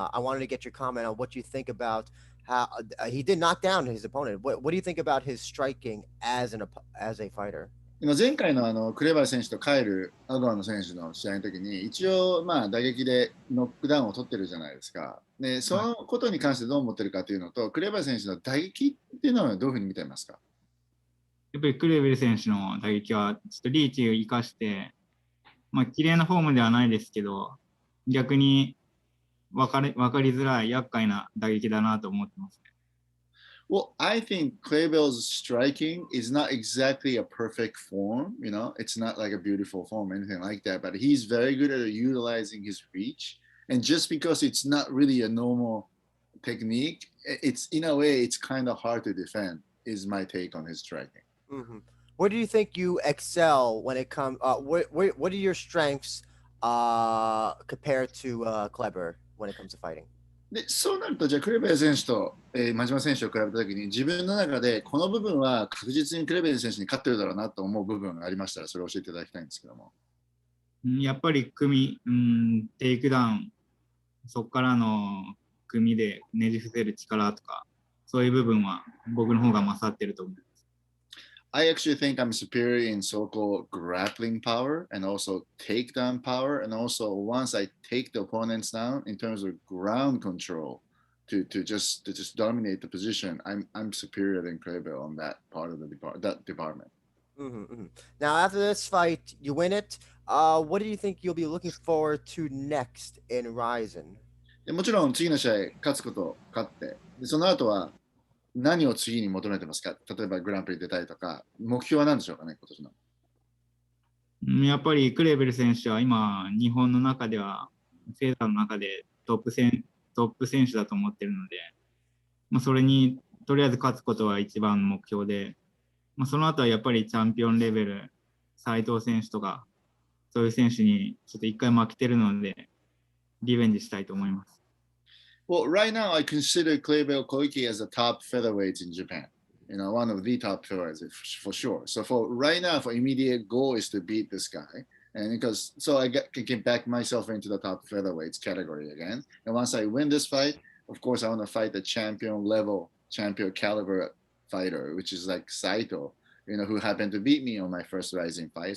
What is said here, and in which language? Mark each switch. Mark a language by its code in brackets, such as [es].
[en] I wanted to get your comment on what you think about how he did knock down his opponent. What do you think about his striking as a fighter? [ja] 前回のクレバー選手とカイル・アドワの選手の試合の時に一応打撃でノックダウンを取ってるじゃないですか。でそのことに関してどう思ってるかというのと、クレバー選手の打撃っていうのはどういうふうに見ていますか？やっぱりクレベル選手の打撃はちょっとリーチを生かして、綺麗なフォームではないですけど、逆に分かりづらい厄介な打撃だなと思ってます。 [en] Well, I think Kleber's striking is not exactly a perfect form. It's not like a beautiful form or anything like that, but he's very good at utilizing his reach. And just because it's not really a normal technique, it's in a way, it's kind of hard to defend, is my take on his striking. Where do you think you excel when it comes? What are your strengths compared to Kleber when it comes to fighting? [ja] でそうなると、じゃあクレベル選手と、真島選手を比べたときに、自分の中でこの部分は確実にクレベル選手に勝ってるだろうなと思う部分がありましたら、それを教えていただきたいんですけども。やっぱりテイクダウン、そこからの組でねじ伏せる力とか、そういう部分は僕の方が勝ってると思います。 [en] I actually think I'm superior in so-called grappling power and also takedown power. And also once I take the opponents down in terms of ground control to just dominate the position, I'm superior than Kleber on that part of that department. Now after this fight, you win it. What do you think you'll be looking forward to next in Rizin? [ja] もちろん次の試合勝って、でその後は何を次に求めてますか？例えばグランプリ出たいとか、目標は何でしょうかね、今年の。やっぱりクレベル選手は今、日本の中では、セーターの中でトップ選手だと思ってるので、それにとりあえず勝つことは一番の目標で、その後はやっぱりチャンピオンレベル、斉藤選手とか、そういう選手にちょっと一回負けてるので、リベンジしたいと思います。 [en] Well, right now I consider Kleber Koike as a top featherweight in Japan. One of the top featherweights for sure. So for right now, for immediate goal is to beat this guy, and I can get back myself into the top featherweights category again. And once I win this fight, of course I want to fight the champion caliber fighter, which is like Saito, who happened to beat me on my first Rising fight.